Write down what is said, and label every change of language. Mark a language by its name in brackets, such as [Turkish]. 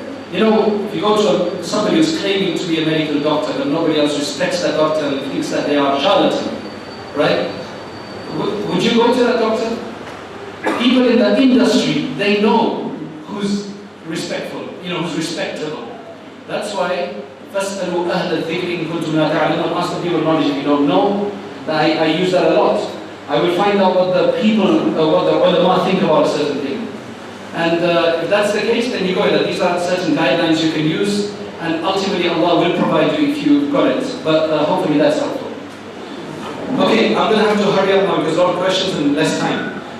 [English] If you go to somebody who's claiming to be a medical doctor but nobody else respects that doctor and thinks that they are charlatan, right? Would you go to that doctor? People in the industry, they know who's respectful, who's respectable. That's why [Arabic] فَاسْأَلُوا أَهْلَ الذِّكْرِ إِن كُنتُمْ لَا تَعْلَمُونَ. [English] Ask the people of knowledge if you don't know. I use that a lot. I will find out what the people, what the ulama think about a certain thing. And if that's the case, then you go ahead. These are certain guidelines you can use, and ultimately Allah will provide you if you've got it. But hopefully that's helpful. Okay, I'm going to have to hurry up now because a lot of questions and less time.